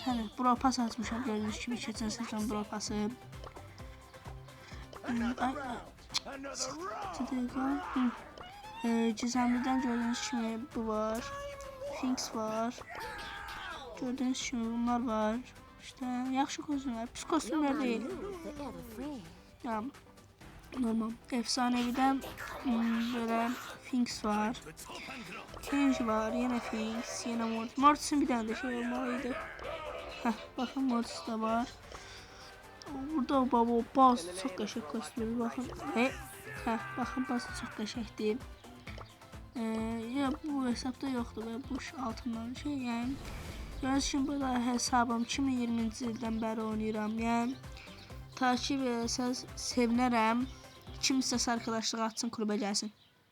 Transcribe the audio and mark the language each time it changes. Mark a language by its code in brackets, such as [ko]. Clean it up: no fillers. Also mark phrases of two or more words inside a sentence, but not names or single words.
[az] Hələ Brawl Pass açmışam gördüyünüz kimi. Keçən sezon Brawl Pass'ı. Gizemlidən gördüyünüz kimi bu var. Finks var. Gördüğünüz kimi bunlar var. İşte yaxşı kostümlər, pis kostümlər deyil. Ya, normal. [tr] Efsanevidən böyle Finks var. Kenji var, yine Finks, yine Mortis. Mortis'in bir tane de şey olmalıydı. Bakın Mortis de var. Burada baba Buzz çok qəşəng kostümü bakın. Bakın Buzz çok qəşəngdir. Ya bu hesapta yoktu ve bu altından şey yani. Gördüğünüz kimi burada hesabım [az] 2020-ci ildən bəri oynayıram. Yəni [tr] takip etsəz [az] sevinərəm. Kim istəsə arkadaşlığı açsın, klubə gəlsin.